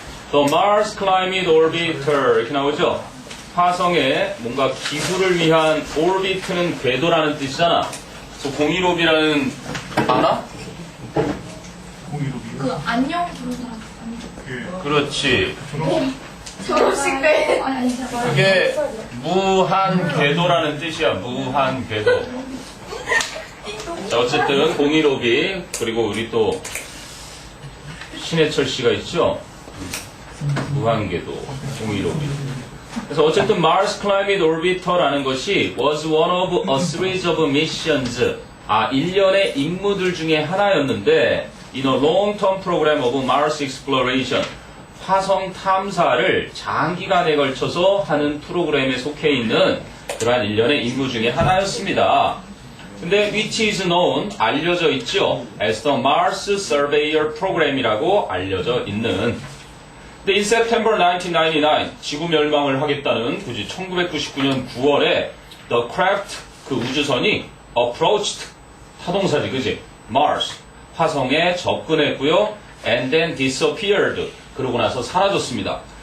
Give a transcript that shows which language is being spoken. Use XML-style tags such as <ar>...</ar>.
<en>The Mars Climate Orbiter</en> <ko>이렇게 나오죠? 화성에 뭔가 기술을 위한 오르비트는 궤도라는 뜻이잖아. 그 공이로비라는 아나? 그 안녕 부르는 사람. 그렇지. 결혼식 때. 아니, 그게 무한 궤도라는 뜻이야. 무한 궤도. 자 어쨌든 공이로비 그리고 우리 또 신해철 씨가 있죠. 무한궤도, 공이로비. 그래서 어쨌든</ko> <en>Mars Climate Orbiter라는 것이 was one of a series of missions.</en> <ko>1년의 임무들 중에 하나였는데</ko> <en>in a long-term program of Mars exploration.</en> <ko>화성 탐사를 장기간에 걸쳐서 하는 프로그램에 속해 있는 그러한 일련의 임무 중에 하나였습니다. 근데</ko> <en>which is known,</en> <ko>알려져 있죠.</ko> <en>as the Mars Surveyor Program이라고</en> <ko>알려져 있는. 근데</ko> <en>in September 1999,</en> <ko>지구 멸망을 하겠다는 굳이 1999년 9월에</ko> <en>the craft,</en> <ko>그 우주선이</ko> <en>approached,</en> <ko>타동사지, 그지? Mars, 화성에 접근했고요.</ko> <en>and then disappeared,</en> <ko>그러고 나서 사라졌습니다.</ko>